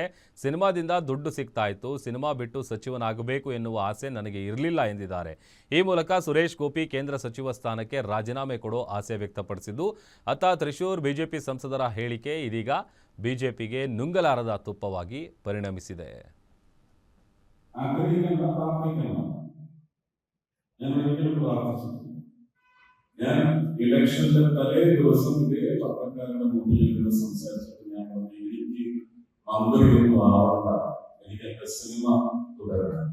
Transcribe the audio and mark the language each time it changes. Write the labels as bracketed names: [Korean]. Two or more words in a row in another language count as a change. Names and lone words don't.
[Kannada] ಸಿನಿಮಾದಿಂದ ದುಡ್ಡು ಸಿಗ್ತಾ ಇತ್ತು. ಸಿನಿಮಾ ಬಿಟ್ಟು ಸಚಿವನಾಗಬೇಕು ಎನ್ನುವ ಆಸೆ ನನಗೆ ಇರಲಿಲ್ಲ ಎಂದಿದ್ದಾರೆ. ಈ ಮೂಲಕ ಸುರೇಶ್ ಗೋಪಿ ಕೇಂದ್ರ ಸಚಿವ ಸ್ಥಾನಕ್ಕೆ ರಾಜೀನಾಮೆ ಕೊಡೋ ಆಸೆ ವ್ಯಕ್ತಪಡಿಸಿದ್ದು, ಅತ್ತ ತ್ರಿಶೂರ್ ಬಿಜೆಪಿ ಸಂಸದರ ಹೇಳಿಕೆ ಇದೀಗ ಬಿಜೆಪಿಗೆ ನುಂಗಲಾರದ ತುಪ್ಪವಾಗಿ ಪರಿಣಮಿಸಿದೆ. [Malayalam] ഞാൻ ഇലക്ഷന്റെ തലേ ദിവസം ഇതേ പത്രക്കാരുടെ മുന്നിൽ സംസാരിച്ചിട്ട് ഞാൻ പറഞ്ഞു, എനിക്ക് മന്ത്രിയൊന്നും ആവണ്ട, എനിക്ക് എന്റെ സിനിമ തുടരണം.